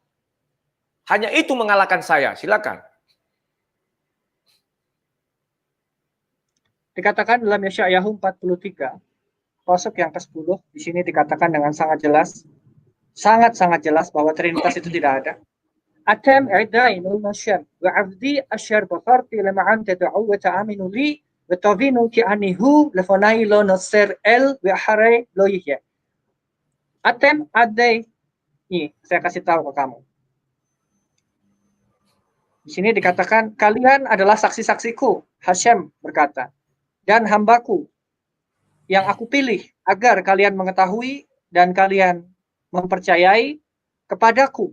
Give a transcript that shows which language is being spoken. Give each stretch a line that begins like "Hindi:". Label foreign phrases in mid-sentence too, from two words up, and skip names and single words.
Indonesian: Silakan. Hanya itu mengalahkan saya. Silakan. Dikatakan dalam Yeshayahu 43, pasuk yang ke-10, di sini dikatakan dengan sangat jelas, sangat-sangat jelas bahwa Trinitas itu tidak ada.
Hebrew: אתם עדי השם ועבדי אשר בחרתי למען תדעו ותאמינו לי ותבינו כי אני הוא לפני לא נוצר אל ואחרי לא יהיה. אתם עדי,
Indonesian: ini saya kasih tahu ke kamu. Di sini dikatakan kalian adalah saksi-saksiku, Hashem berkata, dan hambaku yang aku pilih agar kalian mengetahui dan kalian mempercayai kepadaku.